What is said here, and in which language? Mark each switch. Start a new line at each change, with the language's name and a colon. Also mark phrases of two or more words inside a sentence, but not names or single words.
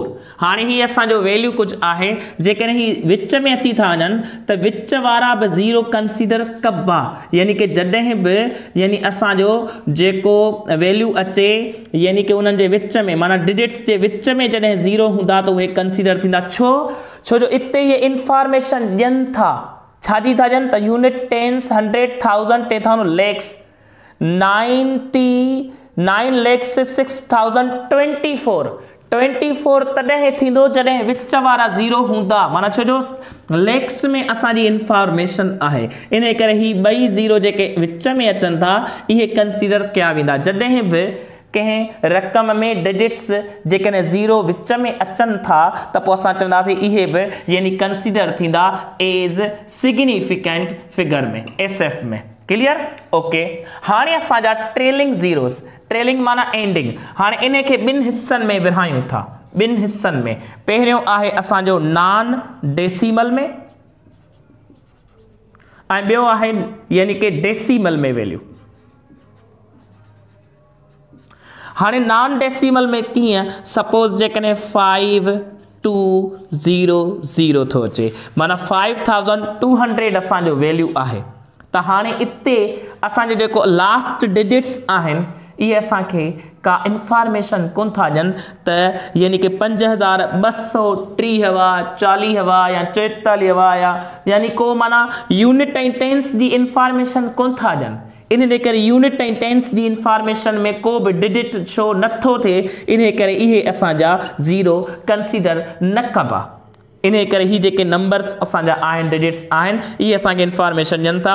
Sindhi: हाणे हीअ असांजो वैल्यू कुझु आहे, जेकॾहिं हीअ विच में अची था वञनि त विच वारा बि ज़ीरो कंसीडर कबा, यानी कि जॾहिं बि यानी असांजो जेको वैल्यू अचे यानी कि उन्हनि जे विच में माना डिजिट्स जे विच में जॾहिं ज़ीरो हूंदा त उहे कंसीडर थींदा। छो जो इते इहे इंफॉर्मेशन ॾियनि था, छाजी था ॾियनि, त यूनिट, टेंस, 100, 1000, 10,000 लैक्स, 99 लैक्स 6000 24 तॾहिं थींदो जॾहिं विच वारा ज़ीरो हूंदा, माना छो जो लैक्स में असांजी इंफॉर्मेशन आहे, इन करे ही ॿई ज़ीरो जेके विच में अचनि था इहे कंसीडर कया वेंदा। जॾहिं बि कंहिं रक़म में डिजिट्स जेकॾहिं ज़ीरो विच में अचनि था त पोइ असां चवंदासीं इहे बि यानी कंसीडर थींदा
English: as significant figure
Sindhi: में, SF में।
English: Clear, okay.
Sindhi: हाणे असांजा
English: trailing zeros,
Sindhi: ट्रेलिंग माना एंडिंग, हाणे इन खे 2 हिस्सनि में विरहायूं था, 2 हिस्सनि में। पहिरियों आहे असांजो
English: non decimal
Sindhi: में ऐं ॿियो आहे यानी कि डेसिमल में वैल्यू। हाणे
English: non decimal
Sindhi: में कीअं, सपोज जेकॾहिं 5200 थो अचे, माना 5200 असांजो वैल्यू आहे। त हाणे इते असांजो जेको
English: last digits
Sindhi: आहिनि इहे असांखे का इंफॉर्मेशन कोन था ॾियनि, त यानी कि 5230 हुआ, 40 हुआ या 44 हुआ, यानी को माना यूनिट ऐं टेंस जी इंफॉर्मेशन कोन था ॾियनि। इन करे यूनिट ऐं टेंस जी इंफॉर्मेशन में को बि डिजिट शो नथो थिए, इन करे इहे असांजा ज़ीरो कंसीडर न कबा। इन करे ही जेके नंबर्स असांजा आहिनि, डिजिट्स आहिनि, इहे असांखे इंफॉर्मेशन ॾियनि था।